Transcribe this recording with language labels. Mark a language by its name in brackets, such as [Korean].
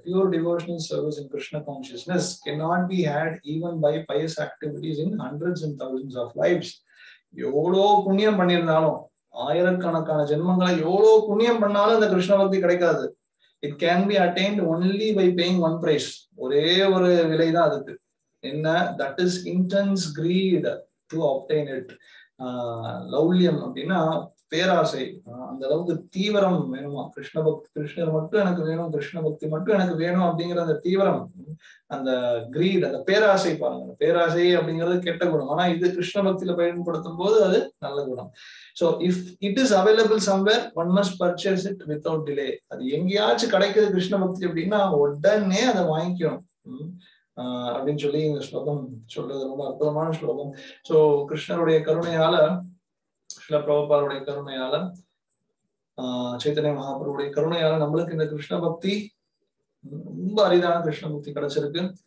[English] Pure devotional service in Krishna consciousness cannot be had even by pious activities in hundreds and thousands of lives. [Tamil] எவ்வளோ புண்ணியம் பண்ணியிருந்தாலும், ஆயிரக்கணக்கான ஜென்மங்களை எவ்வளோ புண்ணியம் பண்ணாலும் அந்த கிருஷ்ண பக்தி கிடைக்காது. [English] It can be attained only by paying one price. [Tamil] ஒரே ஒரு விலைதான் அதுக்கு. என்ன? [English] That is intense greed to obtain it. [Tamil] லௌல்யம் அப்படின்னா பேராசை. அந்த அளவுக்கு தீவிரம் வேணுமா? கிருஷ்ண பக்தி, கிருஷ்ணர் மட்டும் எனக்கு வேணும், கிருஷ்ண பக்தி மட்டும் எனக்கு வேணும் அப்படிங்கிற அந்த தீவிரம், அந்த கிரீட், அந்த பேராசை பாருங்க. பேராசை அப்படிங்கிறது கெட்ட குணம். ஆனா இது கிருஷ்ண பக்தியில பயன்படுத்தும் போது அது நல்ல குணம். [English] So if it is available somewhere, one must purchase it without delay. [Tamil] அது எங்கேயாச்சும் கிடைக்குது கிருஷ்ண பக்தி அப்படின்னா உடனே அதை வாங்கிக்கணும் அப்படின்னு சொல்லி இந்த ஸ்லோகம் சொல்றது ரொம்ப அற்புதமான ஸ்லோகம். சோ கிருஷ்ணருடைய கருணையால, ஸ்ரீல பிரபுபாதுடைய கருணையால, சைத்தன்ய மகாபிரபுடைய கருணையால நம்மளுக்கு இந்த கிருஷ்ண பக்தி, ரொம்ப அரிதான கிருஷ்ண பக்தி கிடைச்சிருக்கு.